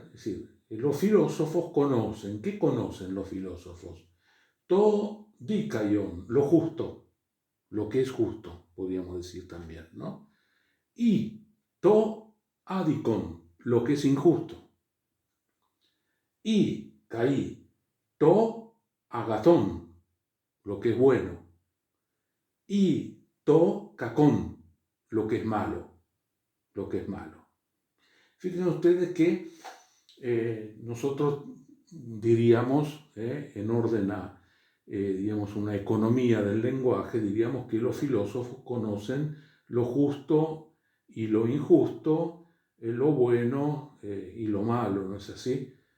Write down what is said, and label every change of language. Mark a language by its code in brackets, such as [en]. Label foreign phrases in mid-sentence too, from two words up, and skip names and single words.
[es] Es decir, los filósofos conocen. ¿Qué conocen los filósofos? [el] τὸ δίκαιον, [es] lo justo, lo que es justo, podríamos decir también, ¿no? Y [el] τὸ ἄδικον, [es] lo que es injusto. Y [el] καὶ, τὸ ἀγαθὸν, [es] lo que es bueno. Y [el] τὸ κακὸν, [es] lo que es malo, Fíjense ustedes que nosotros diríamos, en orden a, digamos, una economía del lenguaje, diríamos que los filósofos conocen lo justo y lo injusto, lo bueno y lo malo, ¿no es así?